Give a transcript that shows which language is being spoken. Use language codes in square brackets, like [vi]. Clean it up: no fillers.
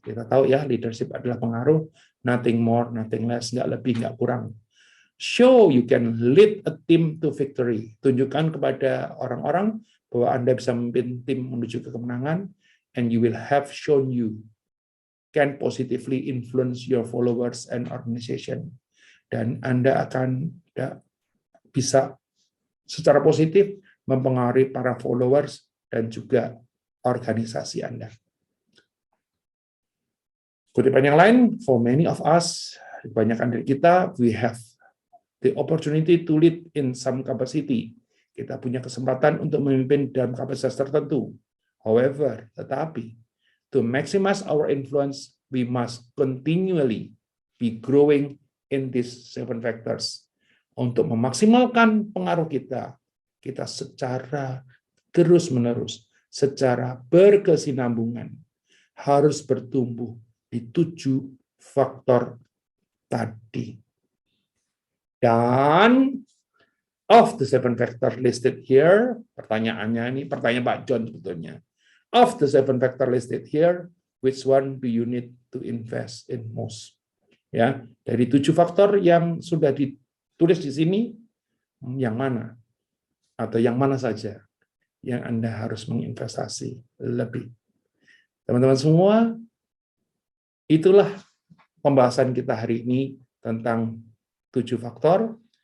[id] Kita tahu ya, leadership adalah pengaruh, [en] nothing more, nothing less, [id] nggak lebih, nggak kurang. [en] Show you can lead a team to victory. [id] Tunjukkan kepada orang-orang bahwa Anda bisa memimpin tim menuju ke kemenangan, [en] and you will have shown you can positively influence your followers and organization. [id] Dan Anda akan bisa secara positif mempengaruhi para followers dan juga organisasi Anda. Kutipan yang lain, [en] for many of us, [id] kebanyakan dari kita, [en] we have the opportunity to lead in some capacity. [id] Kita punya kesempatan untuk memimpin dalam kapasitas tertentu. [en] However, [id] tetapi, [en] to maximize our influence, we must continually be growing in these 7 factors. [id] Untuk memaksimalkan pengaruh kita secara terus-menerus, secara berkesinambungan, harus bertumbuh di 7 faktor tadi. Dan [en] of the 7 factor listed here, [id] pertanyaannya ini pertanyaan Pak John sebetulnya. [en] Of the 7 factor listed here, which one do you need to invest in most? [id] Ya, dari 7 faktor yang sudah ditulis di sini, yang mana? Atau yang mana saja yang Anda harus menginvestasi lebih? Teman-teman semua, itulah pembahasan kita hari ini tentang 7 faktor.